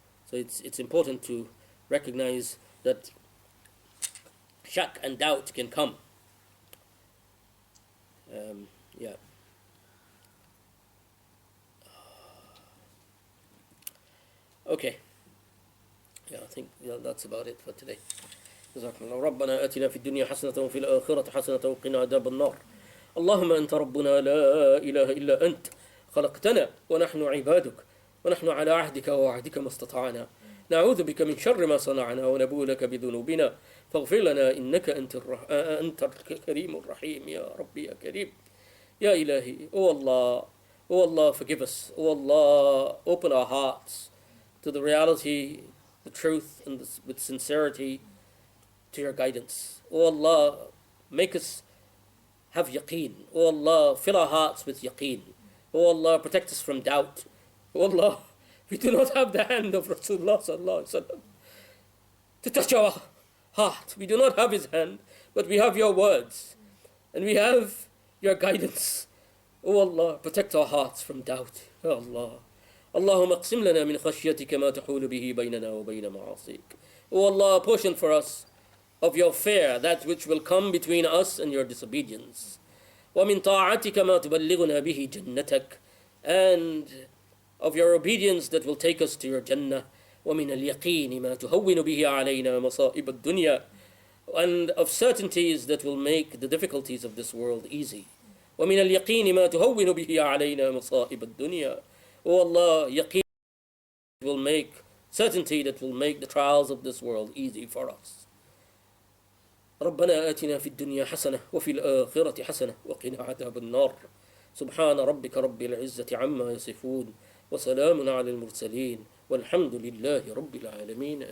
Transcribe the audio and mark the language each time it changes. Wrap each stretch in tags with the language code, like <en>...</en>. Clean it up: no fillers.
<en>So it's important to recognize that shak and doubt can come. Okay. I think that's about it for today.</en> <ar>جزاكم الله. ربنا آتنا في الدنيا حسنة وفي الآخرة حسنة وقنا عذاب النار. اللهم أنت ربنا لا إله إلا أنت خلقتنا ونحن عبادك ونحن على عهدك ووعدك ما استطعنا نعوذ بك من شر ما صنعنا ونبوء لك بذنوبنا فاغفر لنا إنك أنت الكريم الرحيم. يا ربي يا كريم يا إلهي.</ar> <en>Oh Allah, forgive us. Oh Allah, open our hearts to the reality, the truth, and with sincerity to your guidance. Oh Allah, make us have yaqeen. Oh Allah, fill our hearts with yaqeen. Oh Allah, protect us from doubt. Wallah, we do not have the hand of Rasulullah sallallahu alaihi wasallam to touch our heart. We do not have his hand, but we have your words and we have your guidance. Oh Allah, protect our hearts from doubt. Ya Allah.</en> <ar>اللهم اقسم لنا من خشيتك ما تحول به بيننا وبين معاصيك.</ar> <en>Oh Allah, portion for us of your fear that which will come between us and your disobedience.</en> <ar>ومن طاعتك ما تبلغنا به جنتك,</ar> <en>and of your obedience that will take us to your Jannah.</en> <ar>ومن اليقين ما تهون به علينا مصائب الدنيا,</ar> <en>and of certainties that will make the difficulties of this world easy.</en> <ar>ومن اليقين ما تهون به علينا مصائب الدنيا.</ar> <en>Oh Allah, yaqeen will make certainty that will make the trials of this world easy for us.</en> <ar>ربنا آتنا في الدنيا حسنة وفي الآخرة حسنة وقنا عذاب النار. سبحان ربك رب العزة عما يصفون وسلام على المرسلين والحمد لله رب العالمين.</ar>